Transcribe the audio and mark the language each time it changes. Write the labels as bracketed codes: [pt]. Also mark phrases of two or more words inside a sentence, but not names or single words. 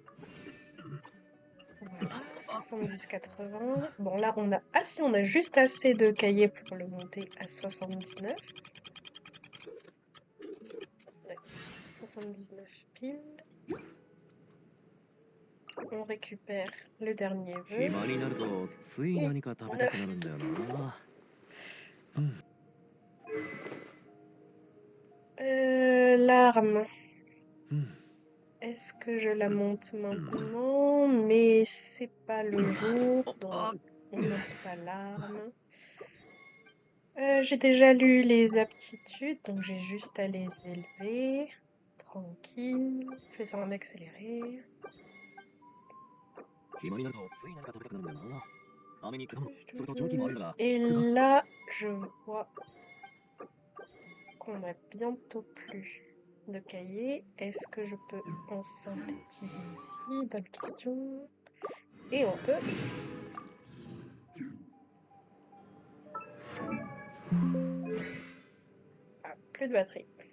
[fr] Voilà, 70-80. Bon, là, on a... Ah si, on a juste assez de cahiers pour le monter à 79. Nice. 79 piles. On récupère le dernier vœu. [ja] 暇になるとつい何か食べたくなるんだよな。 [fr] L'arme. Est-ce que je la monte maintenant? Mais c'est pas le jour, donc on ne monte pas l'arme. J'ai déjà lu les aptitudes, donc j'ai juste à les élever. Tranquille, fais ça en accéléré. [ja] 暇になるとつい何か食べたくなるんだよな。飴に果物、それとチョロキもあるんだが。 [fr] Et là, je vois qu'on a bientôt plus de cahiers. Est-ce que je peux en synthétiser ici? Bonne question. Et on peut. Ah, plus de batterie.